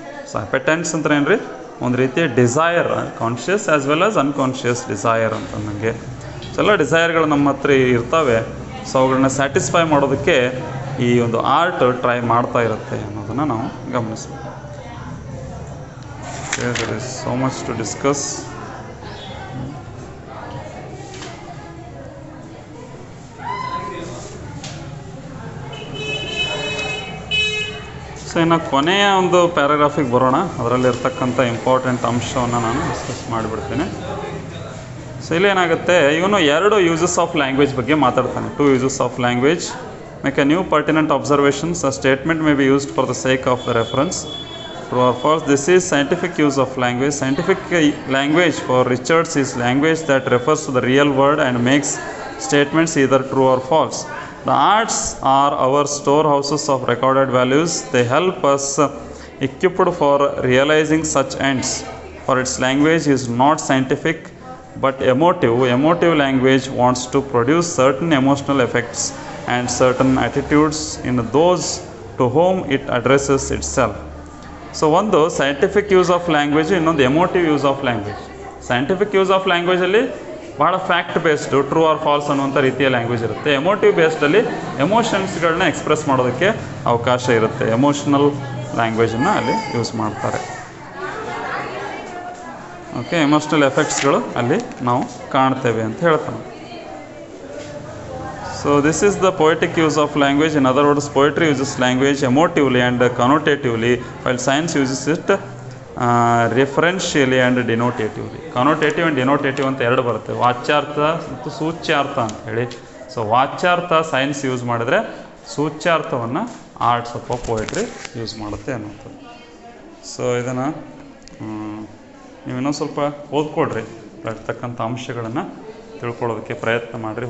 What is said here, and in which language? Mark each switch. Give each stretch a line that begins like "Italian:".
Kannada: So ಅಪೆಟೆನ್ಸ್ ಅಂದ್ರೆ ಏನು ರೀ? ಒಂದು ರೀತಿಯ desire,
English: conscious as well as unconscious desire
Kannada: ಅಂತ ನನಗೆ. ಸೊ ಎಲ್ಲ ಡಿಸೈರ್ಗಳು ನಮ್ಮ ಹತ್ರ ಇರ್ತವೆ. ಸೊ ಅವುಗಳನ್ನ ಸ್ಯಾಟಿಸ್ಫೈ ಮಾಡೋದಕ್ಕೆ ಈ ಒಂದು ಆರ್ಟ್ ಟ್ರೈ ಮಾಡ್ತಾ ಇರುತ್ತೆ ಅನ್ನೋದನ್ನು ನಾವು ಗಮನಿಸ್ತೀವಿ.
English: There is so much to discuss.
Kannada: So ಇನ್ನು ಕೊನೆಯ ಒಂದು ಪ್ಯಾರಾಗ್ರಾಫಿಗೆ ಬರೋಣ. ಅದರಲ್ಲಿರ್ತಕ್ಕಂಥ ಇಂಪಾರ್ಟೆಂಟ್ ಅಂಶವನ್ನು ನಾನು ಡಿಸ್ಕಸ್ ಮಾಡಿಬಿಡ್ತೀನಿ. ಸೊ ಇಲ್ಲೇನಾಗುತ್ತೆ, ಇವನು
English: 2 uses of language
Kannada: ಬಗ್ಗೆ ಮಾತಾಡ್ತಾನೆ.
English: 2 uses of language. Make a new pertinent observations. A statement may be used for the sake of the reference. True or false? This is scientific use of language. Scientific language for Richards is language that refers to the real world and makes statements either true or false. The arts are our storehouses of recorded values. They help us equipped for realizing such ends. For its language is not scientific but emotive. Emotive language wants to produce certain emotional effects and certain attitudes in those to whom it addresses itself.
Kannada: So ಒಂದು
English: scientific use of language,
Kannada: ಇನ್ನೊಂದು
English: Emotive use of language.
Kannada: Scientific use of ಲ್ಯಾಂಗ್ವೇಜಲ್ಲಿ ಭಾಳ fact based
English: true or false
Kannada: ಅನ್ನುವಂಥ ರೀತಿಯ language ಇರುತ್ತೆ. Emotive ಬೇಸ್ಡಲ್ಲಿ ಎಮೋಷನ್ಸ್ಗಳನ್ನ express ಮಾಡೋದಕ್ಕೆ ಅವಕಾಶ ಇರುತ್ತೆ. Emotional ಲ್ಯಾಂಗ್ವೇಜನ್ನು ಅಲ್ಲಿ ಯೂಸ್ ಮಾಡ್ತಾರೆ. ಓಕೆ, ಎಮೋಷ್ನಲ್ ಎಫೆಕ್ಟ್ಸ್ಗಳು ಅಲ್ಲಿ ನಾವು ಕಾಣ್ತೇವೆ ಅಂತ ಹೇಳ್ತಾನೆ.
English: So this is the poetic use of language. In other words, poetry uses language emotively and connotatively, while science uses it referentially and denotatively. Connotative and denotative
Kannada: ಅಂತ 2 ಬರುತ್ತೆ. ವಾಚ್ಯಾರ್ಥ ಮತ್ತು ಸೂಚ್ಯಾರ್ಥ ಅಂತ ಹೇಳಿ. ಸೊ ವಾಚ್ಯಾರ್ಥ ಸೈನ್ಸ್ ಯೂಸ್ ಮಾಡಿದ್ರೆ ಸೂಚ್ಯಾರ್ಥವನ್ನು ಆರ್ಟ್ಸ್ ಅಥವಾ poetry use ಮಾಡುತ್ತೆ ಅನ್ನೋದು. So ಇದನ್ನು ನೀವು ಇನ್ನೊಂದು ಸ್ವಲ್ಪ ಓದ್ಕೊಡ್ರಿ, ಇರ್ತಕ್ಕಂಥ ಅಂಶಗಳನ್ನು ತಿಳ್ಕೊಳ್ಳೋದಕ್ಕೆ ಪ್ರಯತ್ನ ಮಾಡಿರಿ.